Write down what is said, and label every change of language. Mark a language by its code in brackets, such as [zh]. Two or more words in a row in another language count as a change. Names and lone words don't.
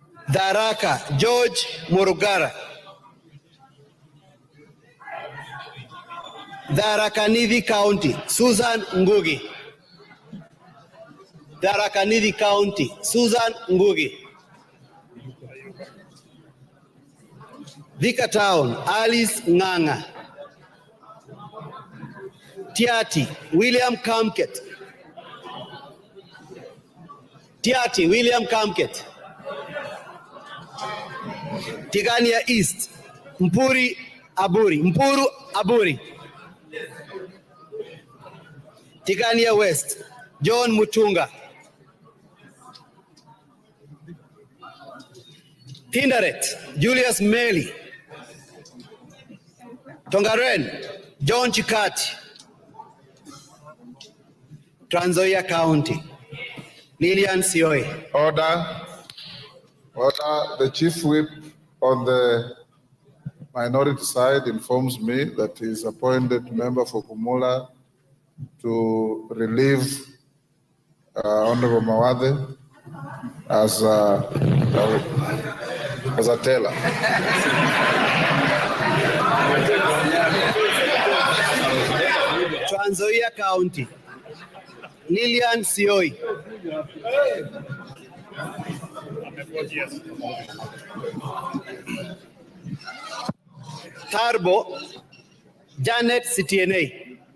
[en] Daraka, George Murugara. Tharaka Nithi County, Susan Ngugi. Tharaka Nithi County, Susan Ngugi. Thika Town, Alice Nganga. Tiati, William Kamket. Tiati, William Kamket. Tigania East, Mpuru Aburi. Tigania West, John Mutunga. Tinderet, Julius Meli. Tongaren, John Chikati. Trans Nzoia County, Lilian Sioi. Order. The Chief Whip on the minority side informs me that he is appointed member for Kumula to relieve Honorable Mawade as a teller. Trans Nzoia County, Lilian Sioi. Yes. Tarbo, Janet Citiene.